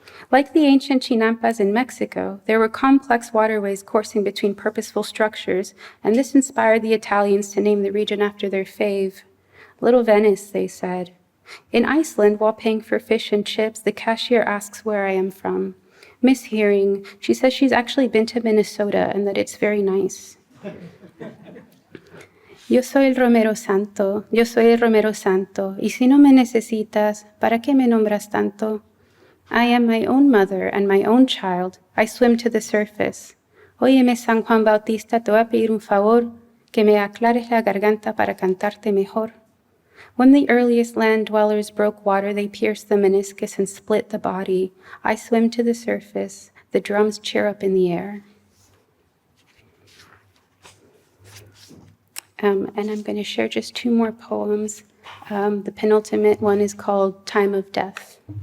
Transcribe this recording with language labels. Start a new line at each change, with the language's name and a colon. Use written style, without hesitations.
English: Like the ancient chinampas in Mexico, there were complex waterways coursing between purposeful structures, and this inspired the Italians to name the region after their fave. Little Venice, they said. In Iceland, while paying for fish and chips, the cashier asks where I am from. Mishearing, she says she's actually been to Minnesota and that it's very nice.
Spanish: Yo soy el Romero Santo, yo soy el Romero Santo, y si no me necesitas, ¿para qué me nombras tanto?
English: I am my own mother and my own child. I swim to the surface.
Spanish: Óyeme, San Juan Bautista, te voy a pedir un favor, que me aclares la garganta para cantarte mejor.
English: When the earliest land dwellers broke water, they pierced the meniscus and split the body. I swim to the surface. The drums cheer up in the air. And I'm going to share just two more poems. The penultimate one is called Time of Death.